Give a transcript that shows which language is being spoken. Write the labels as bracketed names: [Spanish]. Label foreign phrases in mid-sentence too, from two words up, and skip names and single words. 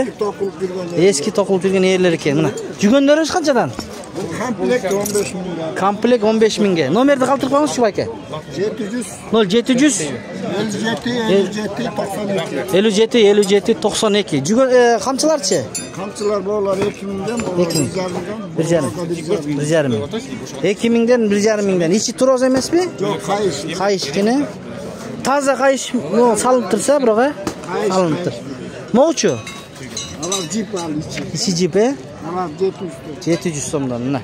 [Kyrgyz] Эски токулуп жүргөн ээрлер экен, мына. Жүргөндөрүбүз канчадан? Комплект 15 миңге. Комплект 15 миңге. Номерди калтырып коюңузчу байке. 700 0700 57 92. Жүргөн камчыларчы? Камчылар болар 2000ден, болар 1,5 2000ден 1,5 миңден. Ичи туроз эмеспи? Жок, кайыш. Кайыш экен. Таза кайыш салынып турса, бирок салынып тур. Могучу? Алар жип ал ичи. Ичи жип, Алар 700 сомдон. Мына.